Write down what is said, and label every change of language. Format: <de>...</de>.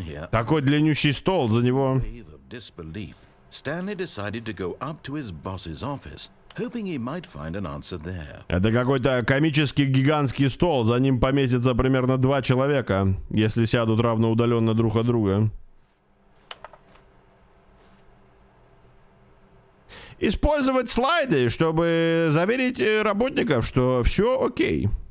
<ru>Такой длиннющий стол, за него...</ru> <en>Stanley decided to go up to his boss's office, hoping he might find an answer there.</en> <ru>Это какой-то комический гигантский стол, за ним поместится примерно 2 человека, если сядут равноудаленно друг от друга. Использовать слайды, чтобы заверить работников, что все окей.</ru>